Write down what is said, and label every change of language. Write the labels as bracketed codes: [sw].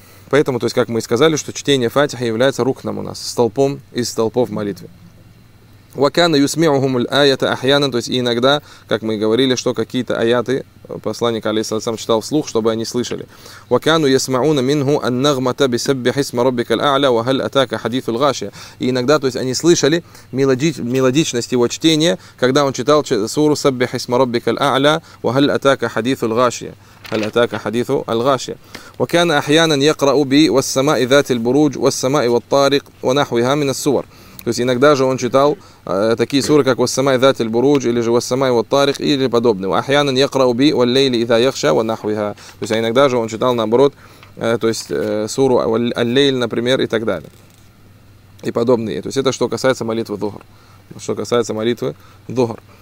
[ru] Поэтому, то есть, как мы и сказали, что чтение фатиха является рукном у нас, столпом из столпов молитвы. [ar] وكان يسمعهم الآية أحيانا, [ru] то есть иногда, как мы говорили, что какие-то аяты посланник алейхиссалям читал вслух, чтобы они слышали. [ar] وكانوا يسمعون منه النغمة بسبح اسم ربك الأعلى وهل أتاك حديث الغاشية. [ru] И иногда, то есть они слышали мелодичность его чтения, когда он читал суру [ar] سبح اسم ربك الأعلى وهل أتاك حديث الغاشية. هل أتاك حديث الغاشية. وكان أحيانا يقرأ ب والسماء ذات البروج والسماء والطارق ونحوها من السور. [ru] То есть иногда же он читал такие суры, как «Вассамай дат аль-буруж», или же «Вассамай ват тарих», или подобные. [ar] «Ахьянан якрау би валлейли иза яхша ва нахвиха». [ru] То есть иногда же он читал наоборот, то есть суру «Аль-лейль», например, и так далее. И подобные. То есть это что касается молитвы «Дзухр». Что касается молитвы «Дзухр».